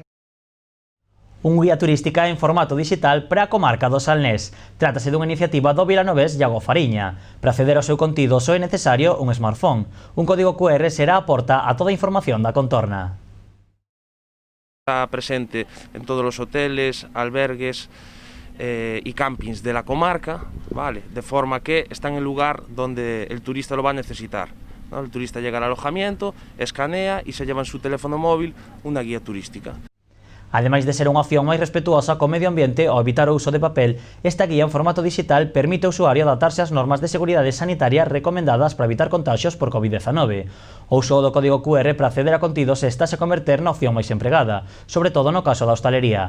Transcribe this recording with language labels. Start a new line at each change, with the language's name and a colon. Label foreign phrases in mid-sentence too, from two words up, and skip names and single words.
Galician: Un guía turística en formato digital para a comarca do Salnés. Trátase dunha iniciativa do vilanovés Iago Fariña. Para acceder ao seu contido só é necesario un smartphone. Un código QR será a porta a toda a información da contorna. Está presente en todos os hoteles,
Spanish: albergues y campings de la comarca, ¿vale? De forma que está en el lugar donde el turista lo va a necesitar, ¿no? El turista llega al alojamiento, escanea y se lleva en su teléfono móvil una guía turística.
Galician: Ademais de ser unha opción máis respetuosa co medio ambiente ao evitar o uso de papel, esta guía en formato digital permite ao usuario adaptarse ás normas de seguridade sanitaria recomendadas para evitar contaxios por COVID-19. O uso do código QR para acceder a contidos estase a converter na opción máis empregada, sobre todo no caso da hostalería.